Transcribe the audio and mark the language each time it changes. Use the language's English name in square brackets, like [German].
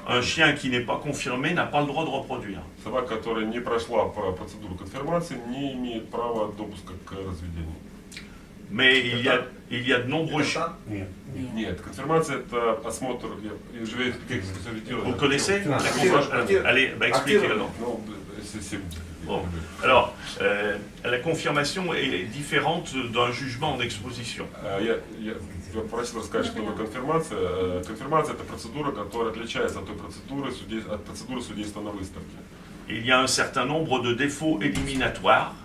[French] Un chien qui n'est pas confirmé n'a pas le droit de reproduire. [Russian] Собака, которая не прошла по процедуру конфирмации, не имеет права допуска к разведению. [French] Mais il y a de nombreux chiens. [Russian] Нет, конфирмация это осмотр. [French] Je vais expliquer ce que ça veut dire. Vous connaissez la confirmation? Allez, expliquez alors. [Russian] Ну, [French] c'est Bon. Alors, la confirmation est différente d'un jugement en exposition. [Russian] Я просил рассказать, что такое конфирмация. Конфирмация – это процедура, которая отличается от той процедуры судейства на выставке. [French] Il y a un certain nombre de défauts éliminatoires.